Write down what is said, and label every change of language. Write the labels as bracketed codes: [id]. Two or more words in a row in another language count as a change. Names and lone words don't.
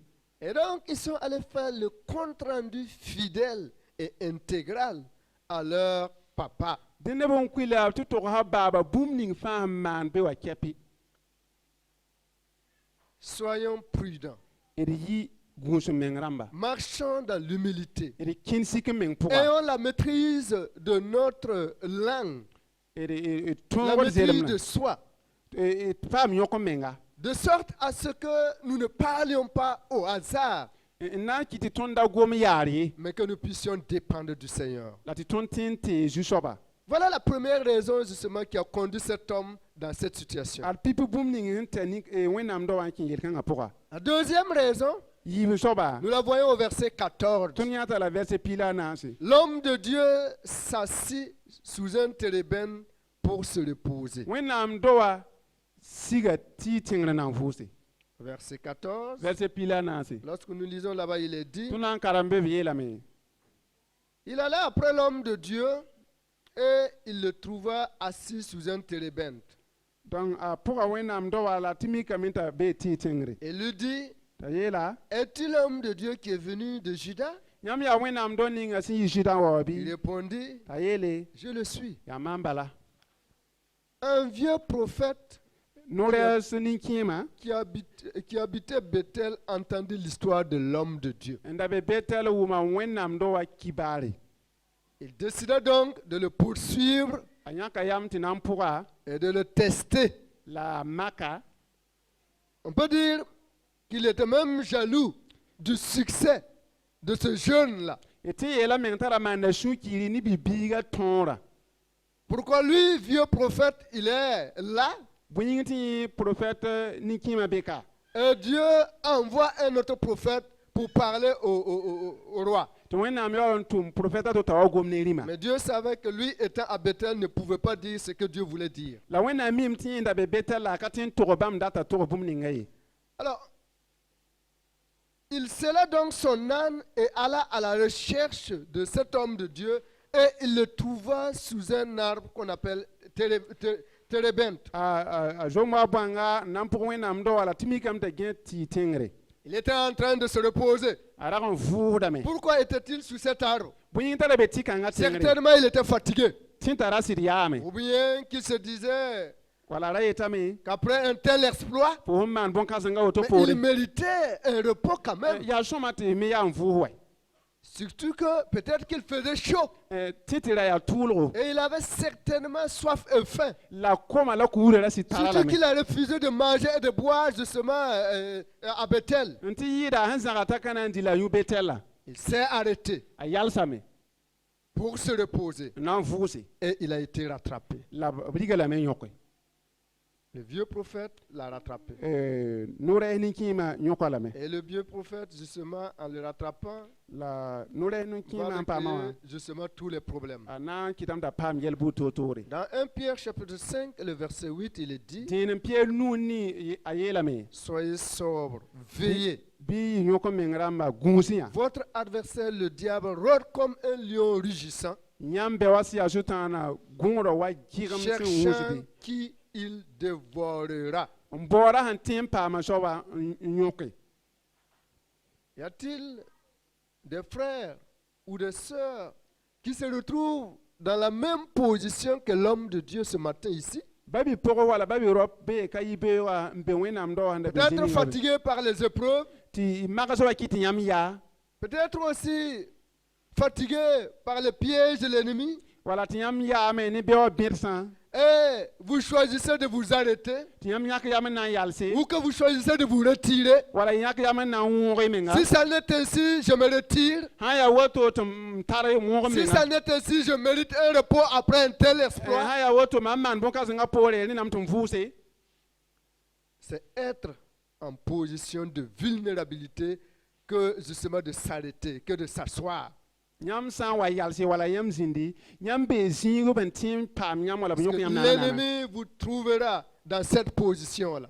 [fr] Et donc, ils sont allés faire le compte-rendu fidèle et intégral à leur papa. [mos] dẽ neb n kuila tɩ togsa baaba bũmb ning fãa n maan be wa kɛpɩ [fr] Soyons prudents. [mos] d yɩ gũus meng rãmba [fr] Marchons dans l'humilité. [mos] d kẽn sik meng pʋga [fr] Ayons la maîtrise de notre langue, la [mos] tõogd [fr] maîtrise [mos] zelem [fr] de soi, [mos] paam yõk menga [fr] de sorte à ce que nous ne parlions pas au hasard, [mos] n na n kɩ tɩ tõnd da gom yaar ye [fr] mais que nous puissions dépendre du Seigneur. [mos] la tɩ tõnd tẽ n tɩ zu-soaba [fr] Voilà la première raison justement qui a conduit cet homme dans cette situation. [mos] ad pipi bũmb ning sẽn t'a wẽnnaam da wa n kẽ yel-kãngã pʋga [fr] La deuxième raison, [mos] yiib soaba [fr] nous la voyons au verset 14. [mos] tõnd yãta la vɛrse piila a naase [fr] L'homme de Dieu s'assit sous un térébène pour se reposer. [mos] wẽnnaam do wa siga tɩ y tẽngr nan vʋʋse [fr] Verset 14. [mos] vɛrse piila a naase [fr] Lorsque nous lisons là-bas, il est dit, [mos] tõnd na n karem be b yeelame [fr] il allait après l'homme de Dieu et il le trouva assis sous un térébinthe. [mos] donc a pʋga wẽnnaam dao wala tɩ mikame t'a bee tɩ tẽngre [fr] Et lui dit, [mos] t'a yeela [fr] es-tu l'homme de Dieu qui est venu de Juda? [mos] yãmb yaa wẽnnaam dao ninga sẽn yɩ Zuda wã wa bɩ [fr] Il répondit, [mos] t'a yeele [fr] je le suis. [mos] yaa mam bala [fr] Un vieux prophète [mos] no-rɛɛs nin-kẽema [fr] qui habitait Bethel entendit l'histoire de l'homme de Dieu. [mos] n da be Betel wʋma wẽnnaam dao wã kibaare [fr] Il décida donc de le poursuivre [mos] a yãka yam tɩ na n pʋga [fr] et de le tester. [mos] la maka [fr] On peut dire qu'il était même jaloux du succès de ce jeune-là. [mos] tɩ yeela meng tara maanda sũ-kiiri ne bibiiga tõora [fr] Pourquoi lui, vieux prophète, il est là [mos] bõe yĩng tɩ yẽ profɛt nin-kẽemã beka [fr] et Dieu envoie un autre prophète pour parler au roi. [mos] tɩ wẽnnaam yaool n tʋm profɛta tɩ t'a wa gom ne rĩma [fr] Mais Dieu savait que lui, étant à Bethel, ne pouvait pas dire ce que Dieu voulait dire. [mos] la wẽnnaam mim tɩ yẽ da be Betel la a ka tɩ n tog bãmb data tog bũmb ninga ye [fr] Alors, il scella donc son âne et alla à la recherche de cet homme de Dieu et il le trouva sous un arbre qu'on appelle térébinthe. [mos] a zom-a bãnga n na n pʋg wẽnnaam dao wala tɩ mikame t'a gẽ tɩ tẽngre [fr] Il était en train de se reposer. [mos] a rag n vʋʋsdame [fr] Pourquoi était-il sous cet arbre? [mos] bõe yĩng tara be tɩ-kãngã tẽngre [fr] Certainement, il était fatigué. [mos] tɩ n tara sɩd yaame [fr] Ou bien qu'il se disait [mos] wala ra yetame [fr] qu'après un tel exploit, [mos] fo sẽn maan bõn-kãsengã woto [fr] mais [mos] poore [fr] il méritait un repos quand même. [mos] yaa sõma tɩ me yaa n vʋʋs wa [fr] Surtout que peut-être qu'il faisait chaud. [mos] tɩ tɩ ra yaa tʋʋlgo [fr] Et il avait certainement soif et faim. [mos] la koma la kuure ra sɩd tara [fr] Surtout [mos] lame [fr] qu'il a refusé de manger et de boire justement à Bethel. [mos] n tɩ yɩɩda sẽn zãga t'a ka na n di la yũ Betel [fr] Il s'est arrêté [mos] a yalsame [fr] pour se reposer. [mos] n na n vʋʋse [fr] Et il a été rattrapé. [mos] la b riga lame n yõke [fr] Le vieux prophète l'a rattrapé. [mos] no-rɛɛs nin-kẽemã yõka lame [fr] Et le vieux prophète, justement, en le rattrapant, [mos] la no-rɛɛs nin-kẽemã [fr] va [mos] n paamã wã [fr] régler justement tous les problèmes. [mos] a na n kɩtame t'a paam yɛl-buud toor-toore [fr] Dans 1 Pierre chapitre 5, le verset 8, il est dit, [mos] dẽen n piɛɛl nuun ni a yeelame [fr] soyez sobres, veillez. [mos] bɩ yɩ yõk meng rãmba gũus yã [fr] Votre adversaire, le diable, rôde comme un lion rugissant, [mos] yãmb bɛ wa sɩ yaa sũ-tãana gũudã wa gɩgem sẽn [fr] cherchant [mos] wʋsde [fr] qui il dévorera. [mos] n baoora sẽn tẽ n paama soaba n yõke [fr] Y a-t-il des frères ou des sœurs qui se retrouvent dans la même position que l'homme de Dieu ce matin ici? [mos] ba bɩ pʋgẽ wala ba bɩ rɔb bee ka yɩ bee wa n be wẽnnaam dao sẽn da be [fr] Peut-être [mos] zĩnigã be. [fr] fatigués par les épreuves, [mos] tɩ mags wa kɩ tɩ yãmb yaa [fr] peut-être aussi fatigués par les pièges de l'ennemi, [mos] wala tɩ yãmb yaame ne bɩ wa bẽdsã [fr] et vous choisissez de vous arrêter, [mos] tɩ yãmb yãk yam n na n yalse [fr] ou que vous choisissez de vous retirer. [mos] wala yãk yam n na n wõog y menga [fr] Si ça n'est ainsi, je me retire. [mos] sã n yaa woto tɩ m tar wõog [fr] Si ça [mos] menga [fr] n'est ainsi, je mérite un repos après un tel exploit. [mos] sã n yaa woto mam maan bõn-kãsengã poore ne nam tɩ m vʋʋse [fr] C'est être en position de vulnérabilité que justement de s'arrêter, que de s'asseoir. [mos] yãmb sã n wa yalse wala yãmb zĩndi yãmb bee zĩig b n tẽ n paam yãmb wala b [fr] Parce [mos] yõk [fr] que [mos] yãmb naana [fr] l'ennemi vous trouvera dans cette position-là.